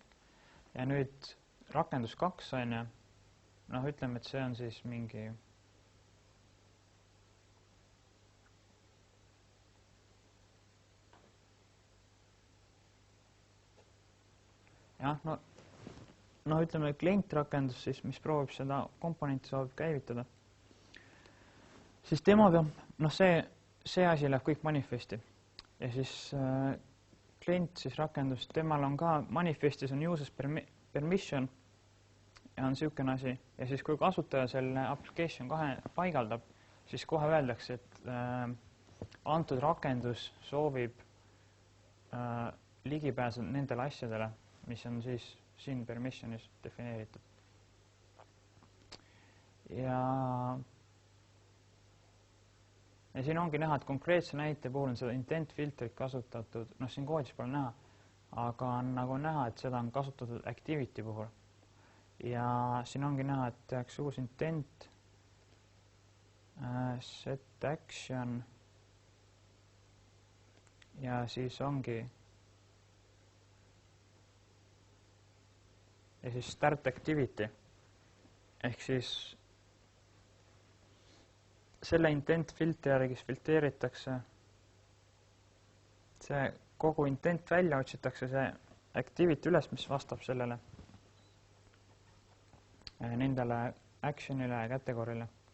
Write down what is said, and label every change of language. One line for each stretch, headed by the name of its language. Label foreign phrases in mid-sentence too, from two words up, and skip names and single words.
Estonian: Ja nüüd rakendus 2 on ütleme, et see on siis mingi ütleme klientrakendus siis, mis proovib seda komponenti soovib käivitada, siis tema peab, see asi läheb kõik manifesti ja siis klient siis rakendus, temal on ka manifestis on
English: users permission
Estonian: ja on niisugune asi ja siis kui kasutaja selle application 2 paigaldab, siis kohe öeldakse, et antud rakendus soovib ligipääsu nendele asjadele, mis on siis siin permissionis defineeritud. Ja siin ongi näha, et konkreetse näite puhul on seda intent filtrit kasutatud, noh siin koodis pole näha, aga on nagu näha, et seda on kasutatud activity puhul. Ja siin ongi näha, et tehakse uus intent,
English: set action
Estonian: ja siis ongi ja siis
English: start activity
Estonian: ehk siis selle intent filtri järgi filtreeritakse see kogu intent välja, otsitakse see activity üles, mis vastab sellele nendele actionile ja category'le.